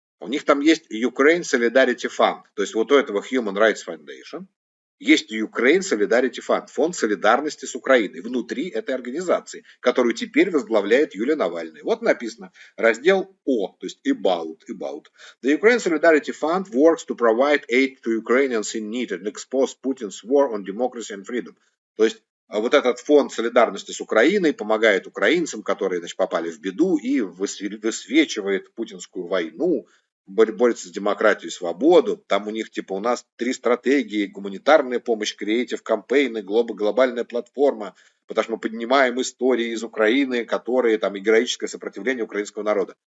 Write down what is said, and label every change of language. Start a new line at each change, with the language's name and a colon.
Russian: У них там есть Ukraine Solidarity Fund. То есть вот у этого Human Rights Foundation есть Ukraine Solidarity Fund, фонд солидарности с Украиной, внутри этой организации, которую теперь возглавляет Юлия Навальная. Вот написано, раздел О, то есть about.
English: The Ukraine Solidarity Fund works to provide aid to Ukrainians in need and expose Putin's war on democracy and freedom.
Russian: То есть вот этот фонд солидарности с Украиной помогает украинцам, которые попали в беду, и высвечивает путинскую войну, борется с демократией и свободу. Там у них у нас 3 стратегии: гуманитарная помощь, креатив кампейны, глобальная платформа, потому что мы поднимаем истории из Украины, которые там и героическое сопротивление украинского народа.